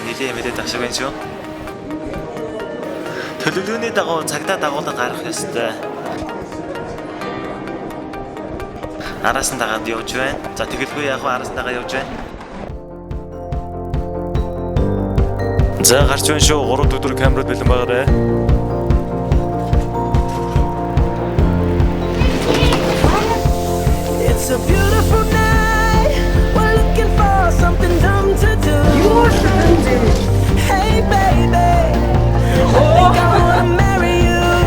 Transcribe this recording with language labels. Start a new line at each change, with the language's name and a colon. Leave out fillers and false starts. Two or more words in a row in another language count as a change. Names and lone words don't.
Mongolian: Нилээ мэдээд ах шиг байна шүү. Төлөвлөгөөний дагуу цагдаа дагуулга гаргах ёстой. Араас нь дагаад явж байна. За тэгэлгүй яг араас нь дагаад явж байна. За гарч байна шүү. 3 өдөр камерад бэлэн байгаарай.
English: It's a beautiful night. We're looking for something dumb to do. Hey baby, I think I wanna marry you.